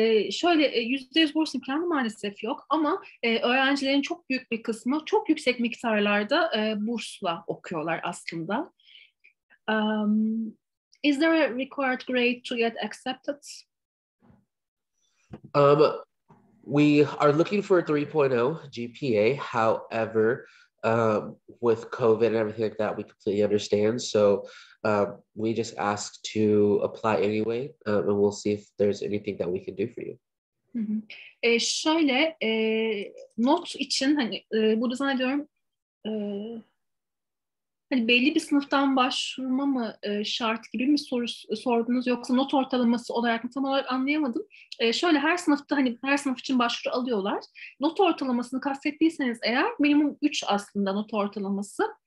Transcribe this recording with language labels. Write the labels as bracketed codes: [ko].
[tr] Şöyle %100 burs imkanı maalesef yok ama öğrencilerin çok büyük bir kısmı çok yüksek miktarlarda bursla okuyorlar aslında. [en] Is there a required grade to get accepted? We are looking for a 3.0 GPA. However, with COVID and everything like that, we completely understand. So we just ask to apply anyway, and we'll see if there's anything that we can do for you. [tr] Şöyle not için hani burada zannediyorum hani belli bir sınıftan başvurma mı şart gibi mi sordunuz, yoksa not ortalaması olarak mı, tam olarak anlayamadım. Şöyle her sınıfta hani her sınıf için başvuru alıyorlar. Not ortalamasını kastettiyseniz eğer minimum 3 aslında not ortalaması.